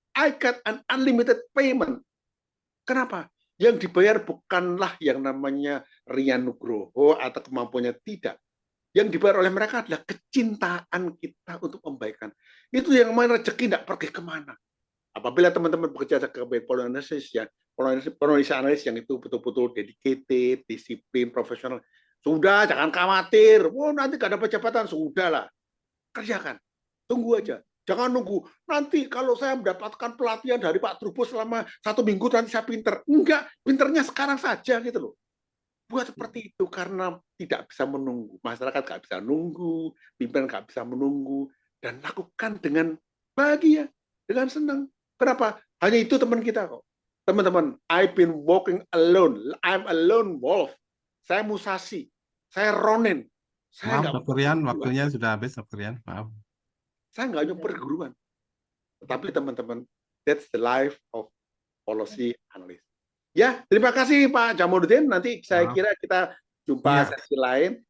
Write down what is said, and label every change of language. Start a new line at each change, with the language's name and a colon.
English: I got an unlimited payment.
Indonesian: Kenapa? Yang dibayar bukanlah yang namanya Rian Nugroho atau kemampuannya, tidak. Yang dibayar oleh mereka adalah kecintaan kita untuk membaikan. Itu yang mana rezeki tidak pergi kemana. Apabila teman-teman bekerja sebagai policy analis yang itu betul-betul dedicated, disiplin, profesional, sudah jangan khawatir. Oh nanti gak dapat jabatan, sudahlah kerjakan. Tunggu aja. Jangan nunggu. Nanti kalau saya mendapatkan pelatihan dari Pak Trubus selama 1 minggu nanti saya pinter. Enggak, pinternya sekarang saja gitu loh. Buat seperti itu karena tidak bisa menunggu. Masyarakat nggak bisa nunggu, pimpinan nggak bisa menunggu, dan lakukan dengan bahagia, dengan senang. Kenapa? Hanya itu teman kita kok. Teman-teman,
English: I've been walking alone. I'm a lone wolf.
Indonesian: Saya Musashi. Saya Ronin. Maaf, Dr. Rian, waktunya sudah habis, Dr. Rian. Maaf. Saya nggak nyuper guruan. Tetapi teman-teman,
English: that's the life of policy analyst.
Indonesian: Ya, terima kasih Pak Jamaluddin. Nanti saya kira kita jumpa sesi lain.